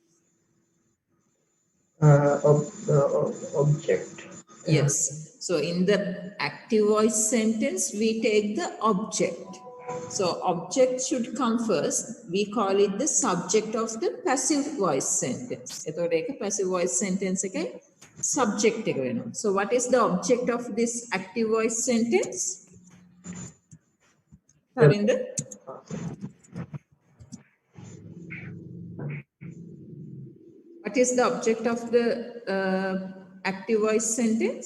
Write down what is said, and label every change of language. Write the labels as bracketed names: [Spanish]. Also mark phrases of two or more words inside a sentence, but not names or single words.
[English] Object. Yes. So in the active voice sentence, we take the object. So object should come first. We call it the subject of the passive voice sentence. [Sinhala] එතකොට ඒක [English] passive voice sentence [Sinhala] එකේ subject එක වෙනවා. [English] So what is the object of this active voice sentence? Harinder? What is the object of the active voice sentence?